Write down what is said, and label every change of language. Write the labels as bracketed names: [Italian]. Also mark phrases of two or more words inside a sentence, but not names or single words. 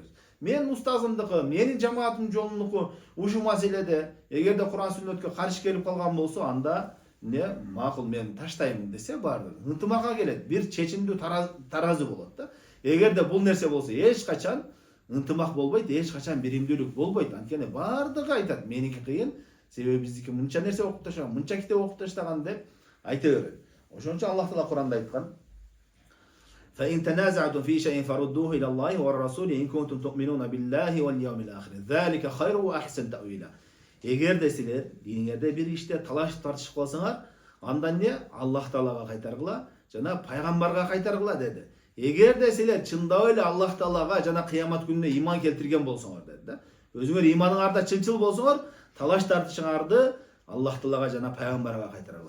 [Kyrgyz] Мен устазымдыкы, менин жамаатымдын жолунуку ушул маселеде эгерде Куран сүннөткө каршы келип калган болсо, анда макул мен таштайм десе, баардыгы ынтымакка келет, бир чечимдүү таразы болот да. Эгерде бул нерсе болсо, эч качан ынтымак болбойт, эч качан биримдүүлүк болбойт. Анткени баардыгы айтат, меники кыйын, себеби биздики мынча нерсе окуп таштаган, мынча китеп окуп таштаган деп айта берет. Ошон үчүн Аллах Таала Куранда айткан: [Arabic] فإن تنازعتم في شيء فردوه إلى الله والرسول إن كنتم تؤمنون بالله واليوم الآخر ذلك خير وأحسن تأويلا. [Kyrgyz] Эгерде силер диниңерде бир иште талаш тартышып калсаңар, андан Аллах Таалага кайтаргыла жана пайгамбарга кайтаргыла деди. Эгерде силер чындап эле Аллах Таалага жана кыямат күнүнө иман келтирген болсоңор деди да. Өзүңөр иманыңарда чынчыл болсоңор, талаш тартышыңарды Аллах Таалага жана пайгамбарга кайтаргыла.